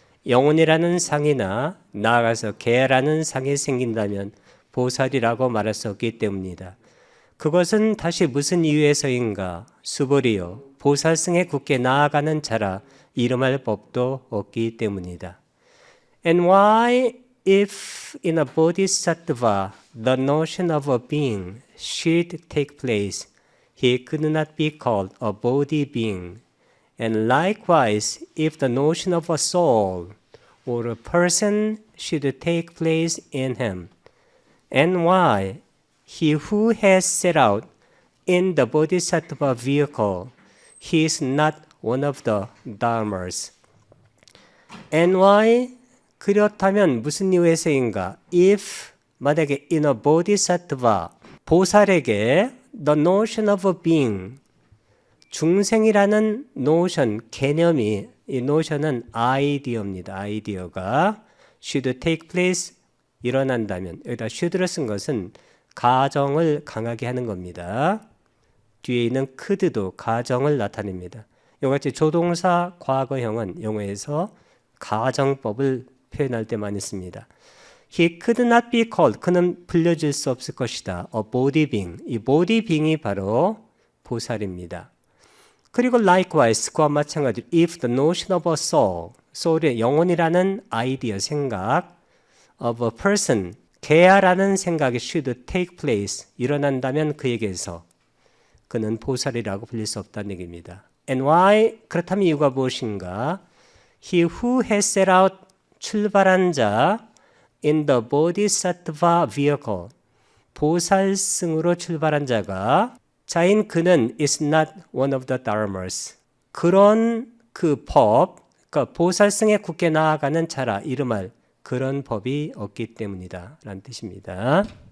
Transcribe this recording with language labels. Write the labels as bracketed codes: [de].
[ko] 영혼이라는 상이나 나아가서 개라는 상이 생긴다면 보살이라고 말할 수 없기 때문이다. 그것은 다시 무슨 이유에서인가? 수보리여 보살승에 굳게 나아가는 자라 이름할 법도 없기 때문이다. [en] And why if in a bodhisattva the notion of a being should take place, he could not be called a body being. And likewise, if the notion of a soul or a person should take place in him, and why he who has set out in the bodhisattva vehicle, he is not one of the dharmas. And why? [ko] 그렇다면 무슨 이유에서인가? [en] If [ko] 만약에 [en] in a bodhisattva, [ko] 보살에게 [en] the notion of a being, [ko] 중생이라는 노션, 개념이, 이 노션은 아이디어입니다. 아이디어가 [en] should take place, [ko] 일어난다면, 여기다 should를 쓴 것은 가정을 강하게 하는 겁니다. 뒤에 있는 could도 가정을 나타냅니다. 이와 같이 조동사 과거형은 영어에서 가정법을 표현할 때 많이 씁니다. [en] He could not be called, [ko] 그는 불려질 수 없을 것이다. [en] A body being, [ko] 이 body being이 바로 보살입니다. 그리고 likewise, 그와 마찬가지로 [en] if the notion of a soul, [ko] soul의 영혼이라는 아이디어, 생각, [en] of a person, [ko] 개야라는 생각이 [en] should take place, [ko] 일어난다면 그에게서 그는 보살이라고 불릴 수 없다는 얘기입니다. [en] And why? [ko] 그렇다면 이유가 무엇인가? [en] He who has set out, [ko] 출발한 자, [en] in the bodhisattva vehicle, [ko] 보살승으로 출발한 자가 자인 그는 [en] is not one of the dharmas. [ko] 그런 그 법, 그러니까 보살승에 굳게 나아가는 자라 이름할 그런 법이 없기 때문이다 라는 뜻입니다.